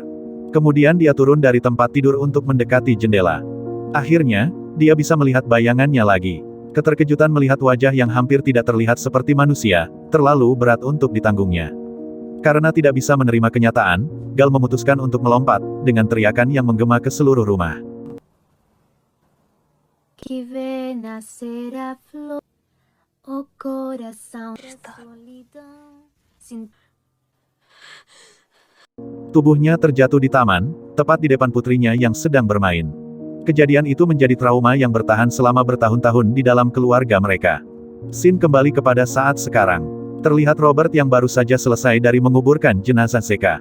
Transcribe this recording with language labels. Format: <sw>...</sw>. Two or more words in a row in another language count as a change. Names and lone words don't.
<id>Kemudian dia turun dari tempat tidur untuk mendekati jendela. Akhirnya, dia bisa melihat bayangannya lagi. Keterkejutan melihat wajah yang hampir tidak terlihat seperti manusia, terlalu berat untuk ditanggungnya. Karena tidak bisa menerima kenyataan, Gal memutuskan untuk melompat, dengan teriakan yang menggema ke seluruh rumah.</id> <pt>Que ve nacer a flor, oh corazón de solidão.</pt> <id>Tubuhnya terjatuh di taman, tepat di depan putrinya yang sedang bermain. Kejadian itu menjadi trauma yang bertahan selama bertahun-tahun di dalam keluarga mereka. Scene kembali kepada saat sekarang. Terlihat Robert yang baru saja selesai dari menguburkan jenazah Zeka.</id>